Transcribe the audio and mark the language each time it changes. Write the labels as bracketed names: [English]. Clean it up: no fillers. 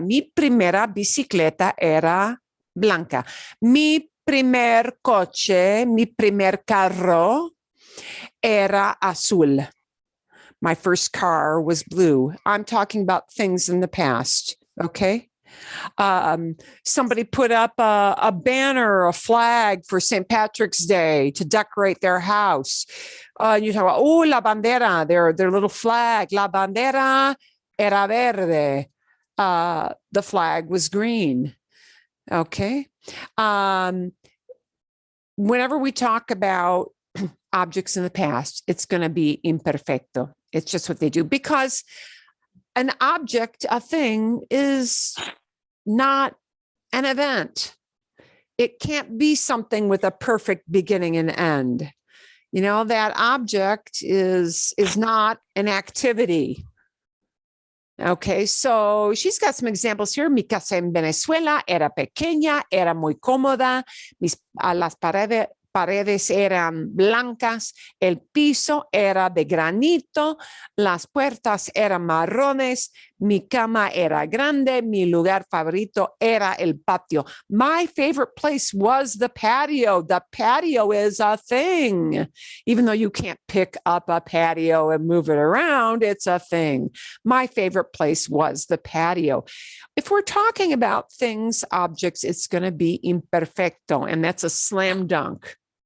[Spanish] Mi primera bicicleta era blanca. Mi primer coche, mi primer carro era azul. [English] My first car was blue. I'm talking about things in the past. Okay. Somebody put up a banner, a flag for St. Patrick's Day to decorate their house. You talk about, oh, [Spanish] la bandera, [English] their little flag. [Spanish] La bandera era verde. [English] The flag was green. Okay. Whenever we talk about objects in the past, it's going to be imperfecto. It's just what they do, because an object, a thing, is not an event. It can't be something with a perfect beginning and end. You know, that object is not an activity. Okay, so she's got some examples here. [Spanish] Mi casa en Venezuela era pequeña, era muy cómoda, las paredes eran blancas, el piso era de granito, las puertas eran marrones, mi cama era grande, mi lugar favorito era el patio. [English] My favorite place was the patio. The patio is a thing. Even though you can't pick up a patio and move it around, it's a thing. My favorite place was the patio. If we're talking about things, objects, it's going to be imperfecto, and that's a slam dunk.